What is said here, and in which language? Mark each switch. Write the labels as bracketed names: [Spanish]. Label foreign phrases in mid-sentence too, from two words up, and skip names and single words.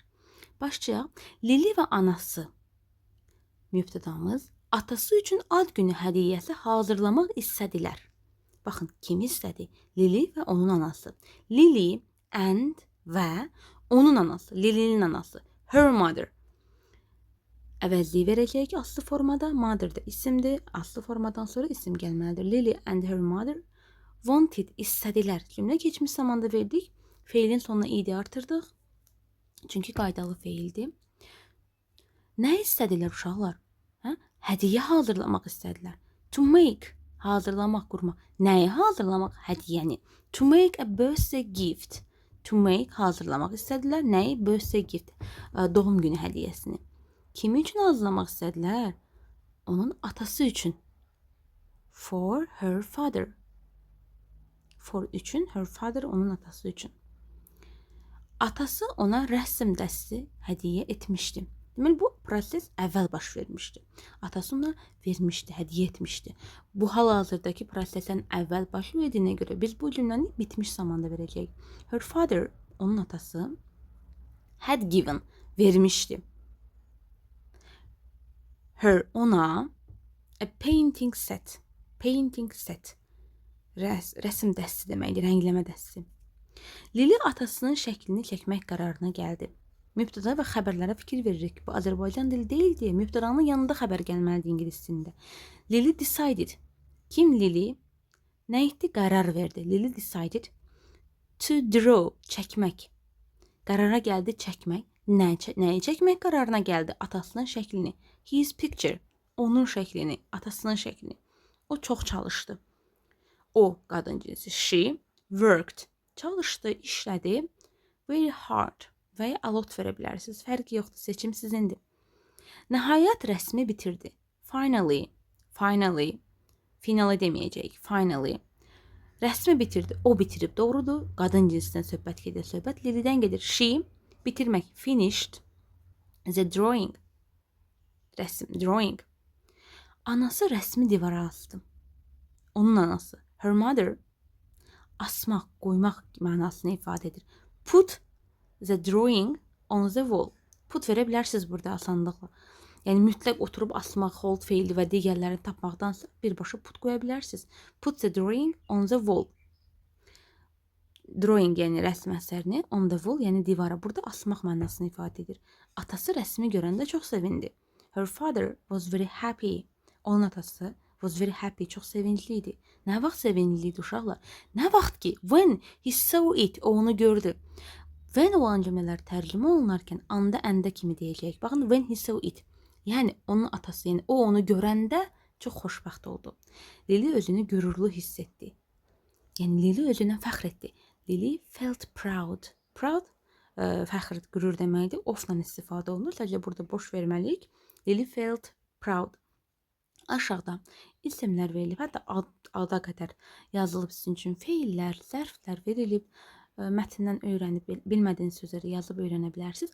[Azerbaijani] Başlayaq. Lili və anası. Mübtədamız atası üçün ad günü hədiyyəsi hazırlamaq istədilər. Baxın, kim istədi? Lili və onun anası. Lili and və onun anası, Lilinin anası. [English] Her mother. [Azerbaijani] Əvəzliyi verəcəyik aslı formada. Mother da isimdir. Aslı formadan sonra isim gəlməlidir. [English] Lili and her mother wanted, [Azerbaijani] istədilər. Cümlə keçmiş zamanda verdik. Feilin sonuna id artırdıq. Çünki qaydalı feildir. Nə istədilər uşaqlar? Hədiyyə hazırlamaq istədilər. [English] To make, [Azerbaijani] hazırlamaq, qurmaq. Nəyi hazırlamaq? Hədiyyəni. [English] To make a birthday gift. To make, [Azerbaijani] hazırlamaq istədilər. Nəyi? [English] Birthday gift. [Azerbaijani] Doğum günü hədiyyəsini. Kimi üçün hazırlamaq istədilər? Onun atası üçün. [English] For her father. For üçün, her father, [Azerbaijani] onun atası üçün. Atası ona rəsm dəstəsi hədiyyə etmişdi. Deməli, bu proses əvvəl baş vermişdi. Atası ona vermişdi, hədiyyə etmişdi. Bu hal-hazırdakı prosesdən əvvəl baş verdiyinə görə biz bu cümləni bitmiş zamanda verəcəyik. [English] Her father, [Azerbaijani] onun atası, [English] had given, vermişdi. Her, ona, a painting set. Painting set. [Azerbaijani] Rəsm dəstəsi deməkdir, rəngləmə dəstəsi. Lili atasının şəklini çəkmək qərarına gəldi. Mübtəda və xəbərlərə fikir veririk. Bu Azərbaycan dili deyil deyə mübtədanın yanında xəbər gəlməlidir ingilis dilində. [English] Lili decided. [Azerbaijani] Kim Lili? Nə etdi? Qərar verdi. [English] Lili decided to draw, [Azerbaijani] çəkmək. Qərara gəldi çəkmək. Nəyi çəkmək qərarına gəldi? Atasının şəklini. [English] His picture. [Azerbaijani] Onun şəklini, atasının şəklini. O çox çalışdı. O, qadın cinsi. [English] She worked. [Azerbaijani] Çalışdı, işlədi. [English] Very hard. [Azerbaijani] Və ya [English] a lot [Azerbaijani] verə bilərsiniz. Fərqi yoxdur, seçim sizindir. Nəhayət rəsmi bitirdi. [English] Finally. [Azerbaijani] Finally deməyəcəyik. Finally. Rəsmi bitirdi. O bitirib, doğrudur. Qadın cinsindən söhbət gedir. Söhbət Lilidən gedir. She, bitirmək. [English] Finished the drawing. [Azerbaijani] Rəsm, drawing. Anası rəsmi divara asdı. Onun anası. [English] Her mother. [Azerbaijani] Asmaq, qoymaq mənasını ifadə edir. [English] Put the drawing on the wall. [Azerbaijani] Put verə bilərsiniz burada asanlıqla. Yəni mütləq oturub asmaq, hold feili və digərlərini tapmaqdansa birbaşa put qoya bilərsiniz. [English] Put the drawing on the wall. [Azerbaijani] Drawing yəni rəsm əsərini, [English] on the wall [Azerbaijani] yəni divara. Burada asmaq mənasını ifadə edir. Atası rəsmi görəndə çox sevindi. [English] Her father was very happy. [Azerbaijani] Onun atası [English] was very happy, [Azerbaijani] çox sevincli idi. Nə vaxt sevincli idi uşaqlar? Nə vaxt ki, [English] when he saw it, [Azerbaijani] o onu gördü. When olan cümlələr tərcümə olunarkən anda, əndə kimi deyəcəyik. Baxın, [English] when he saw it. [Azerbaijani] Yəni, onun atası, yəni o onu görəndə çox xoşbəxt oldu. Lili özünü qürurlu hiss etdi. Yəni, Lili özünə fəxr etdi. [English] Lili felt proud. Proud, [Azerbaijani] fəxr, qürur deməkdir. Ofla istifadə olunur. Sadəcə burada boş verməliyik. [English] Lili felt proud. [Azerbaijani] Aşağıda isimlər verilib, hətta ada qədər yazılıb sizin üçün feillər, zərflər verilib. Mətndən öyrənib, bilmədiyiniz sözləri yazıb öyrənə bilərsiniz.